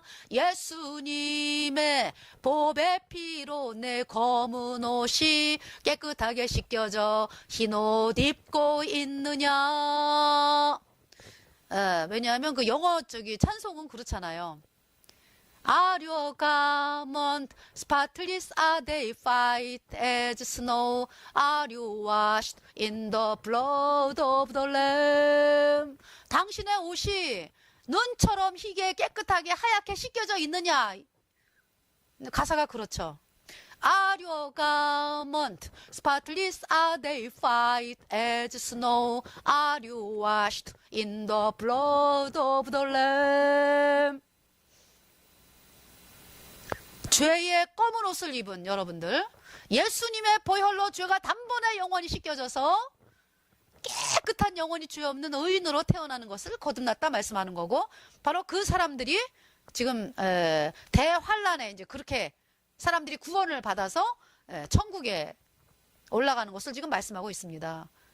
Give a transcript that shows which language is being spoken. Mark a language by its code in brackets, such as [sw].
[ko] 예수님의 보배 피로 내 검은 옷이 깨끗하게 씻겨져 흰 옷 입고 있느냐. 왜냐하면 그 영어 찬송은 그렇잖아요. [en] Are your garments spotless? Are they white as snow? Are you washed in the blood of the Lamb? [ko] 당신의 옷이 눈처럼 희게 깨끗하게 하얗게 씻겨져 있느냐. 가사가 그렇죠. [en] Are your garments spotless? Are they white as snow? Are you washed in the blood of the Lamb? [ko] 죄의 검은 옷을 입은 여러분들, 예수님의 보혈로 죄가 단번에 영원히 씻겨져서 깨끗한 영혼이 죄 없는 의인으로 태어나는 것을 거듭났다 말씀하는 거고, 바로 그 사람들이 지금 대환란에 이제 그렇게 사람들이 구원을 받아서 천국에 올라가는 것을 지금 말씀하고 있습니다.